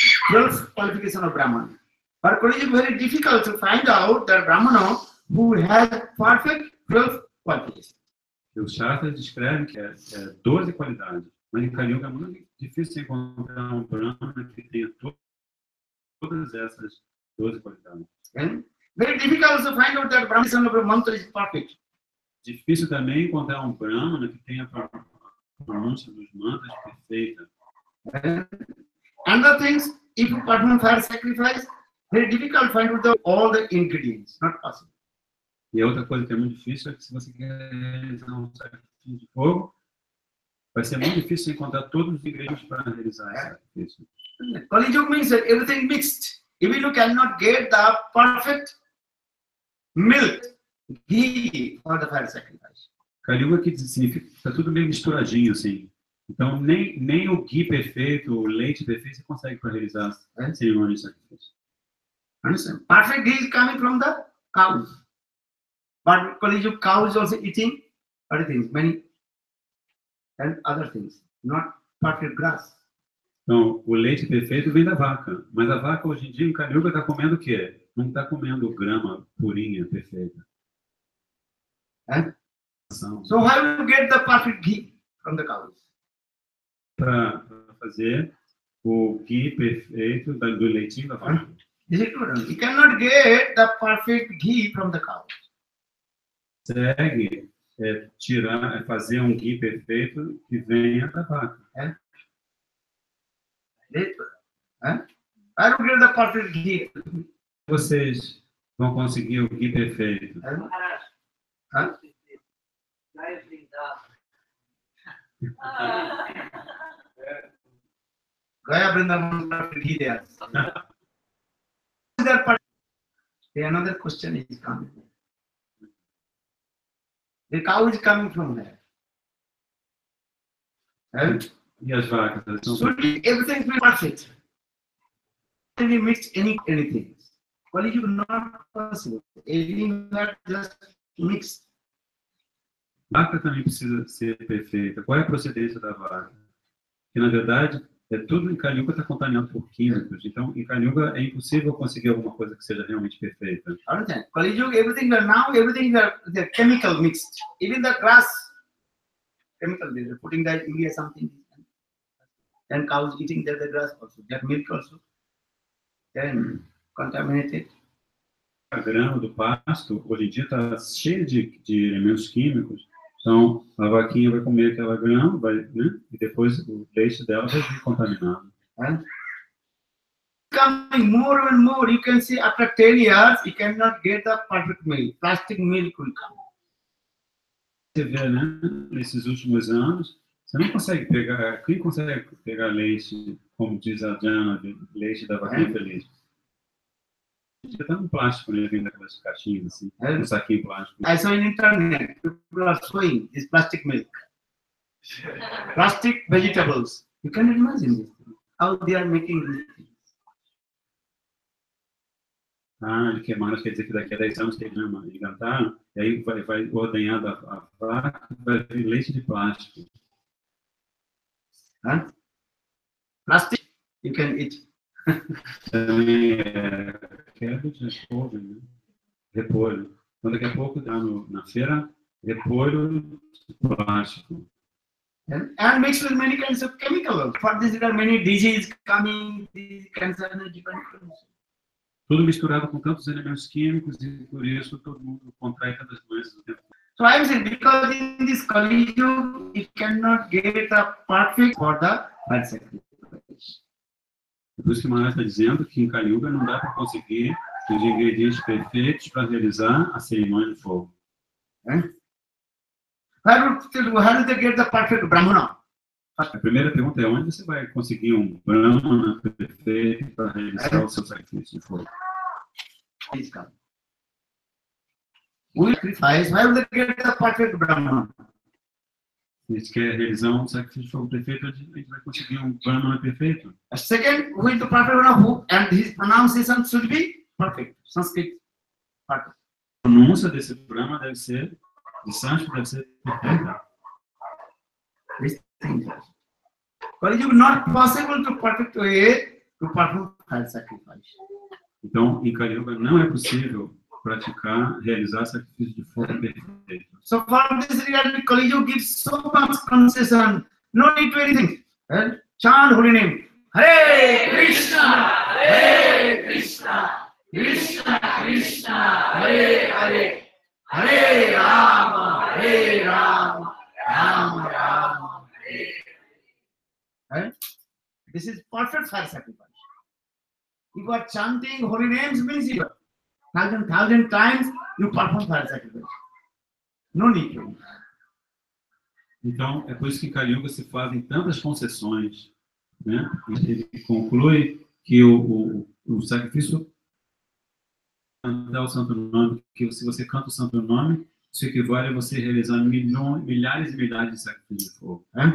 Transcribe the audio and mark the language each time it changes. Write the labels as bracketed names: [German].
[English] 12 qualification of Brahman. But Kali Yuga very difficult to find out that Brahmana who has perfect 12 qualities. [Portuguese] Os Shastras descrevem que é 12 qualidades, mas em Kali Yuga é muito difícil encontrar um Brahmana que tenha todas essas 12 qualidades. [English] And very difficult to find out that Brahmana mantra is perfect. [Portuguese] Difícil também encontrar um Brahmana que tenha a pronúncia dos mantras perfeita. [English] And the things, if you perform fire sacrifice, very difficult to find out all the ingredients. Not possible. [Portuguese] E a outra coisa que é muito difícil é que se você quer realizar um sacrifício de fogo, vai ser muito difícil encontrar todos os ingredientes para realizar esse sacrifício. [English] Kali Yuga means that everything mixed. If you cannot get the perfect milk, ghee for the fire sacrifice. [Portuguese] Kali Yuga que significa que está tudo meio misturadinho assim. Então nem o ghee perfeito, o leite perfeito você consegue para realizar a cerimônia de sacrifício. [English] Understand? Perfect ghee is coming from the cows. But Kali Yuga cow is also eating other things, many and other things, not perfect grass. [Portuguese] Então, o leite perfeito vem da vaca. Mas a vaca, hoje em dia, em Kali Yuga, está comendo o quê? Não está comendo grama purinha, perfeita. [English] And so how do you get the perfect ghee from the cows? [Portuguese] Para fazer o ghee perfeito do leitinho da vaca. [English] Is it true? You cannot get the perfect ghee from the cow. [Portuguese] Consegue fazer um ghee perfeito que venha da vaca. [English] I don't get the perfect ghee. [Portuguese] Vocês vão conseguir o ghee perfeito. [English] Gaya Vrindavan perfect ghee there. Another question is coming. The cow is coming from there. [Portuguese] E as vacas? [English] So everything is perfect. Any mix anything. Well, you not possible. Anything that just mix. [Portuguese] A vaca também precisa ser perfeita. Qual é a procedência da vaca? Que na verdade tudo em Kali Yuga está contaminado por químicos. Então, em Kali Yuga é impossível conseguir alguma coisa que seja realmente perfeita. [English] Kali Yuga, everything the chemical mixed. Even the grass, chemical. They're putting that urea something. Then cows eating the grass also. Their milk also. Then contaminated. [Portuguese] A grama do pasto, hoje em dia, está cheia de elementos químicos. Então, a vaquinha vai comer aquela grama, né? E depois o leite dela vai vir contaminado. [English] Coming more and more, you can see after 10 years, you cannot get the perfect milk. Plastic milk will come. [Portuguese] Você vê, né? Nesses últimos anos, você não consegue pegar. Quem consegue pegar leite, como diz a Jana, leite da vaquinha feliz? Já está no plástico, né? Vem daquelas caixinhas assim, um saquinho plástico. [English] I saw in internet, people are showing this plastic milk. Plastic vegetables. You can imagine this. How they are making these things. [Portuguese] De queimaram, quer dizer que daqui a 10 anos tem grama engantaram, e aí vai ordenhar a vaca, vai vir leite de plástico. [English] Plastic, you can eat. [Portuguese] Também cabbage, repolho, né? Repolho. Então, daqui a pouco dá na feira repolho de plástico. [English] And mixed with many kinds of chemicals. For this, there are many diseases coming, cancer, different things. [Portuguese] Tudo misturado com tantos elementos químicos e por isso todo mundo contrai tantas doenças o tempo todo. [English] So I am saying, because in this Kali Yuga, you cannot get a perfect for the fire sacrifice. [Portuguese] Por isso que o Maharaj está dizendo que em Kali Yuga não dá para conseguir os ingredientes perfeitos para realizar a cerimônia de fogo. [English] How do they get the perfect Brahmana? [Portuguese] A primeira pergunta é: onde você vai conseguir um Brahmana perfeito para realizar o seu sacrifício de fogo? [English] We sacrifice, why will they get the perfect Brahmana? [Portuguese] Se a gente quer realizar um sacrifício de fogo perfeito, a gente vai conseguir um Brahmana perfeito. [English] Second, who is the perfect Brahmana? And his pronunciation should be perfect. Sanskrit, perfect. [Portuguese] A pronúncia desse Brahma deve ser, de sânscrito, deve ser perfeita. [English] But it is not possible to perfect way to perform fire sacrifice. [Portuguese] Então, em Kali Yuga não é possível realizar sacrifício de fogo perfeito. [English] So for this regard, Kali Yuga gives so much concession. No need to anything. Chant holy name. Hare Krishna, Hare Krishna, Krishna Krishna, Hare Hare, Hare Rama, Rama Rama, Hare. This is perfect fire sacrifice. If you are chanting holy names, means you thousand times you perform fire sacrifice. No need to. [Portuguese] Então, é por isso que em Kali Yuga se fazem tantas concessões, né? Ele conclui que o sacrifício cantar o santo nome, que se você canta o santo nome, isso equivale a você realizar milhares e milhares de sacrifícios de fogo.